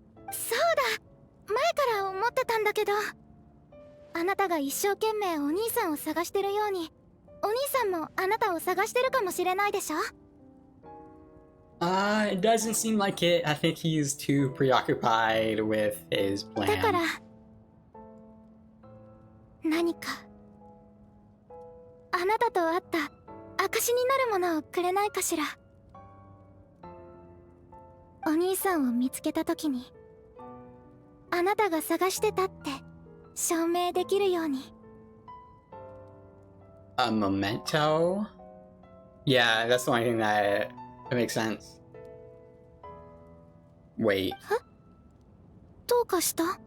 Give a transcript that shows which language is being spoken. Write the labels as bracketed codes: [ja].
[ja] そうだ、前から思ってたんだけど、あなたが一生懸命お兄さんを探してるように、お兄さんもあなたを探してるかもしれないでしょ。 [en] It doesn't seem like it. I think he's too preoccupied with his [ja] だから [en] plan. [ja] 何かあなたと会った証になるものをくれないかしら。お兄さんを見つけた時にあなたが探してたって証明できるように。 [en] A memento? Yeah, that's the only thing that makes sense. Wait. [ja] どうかした？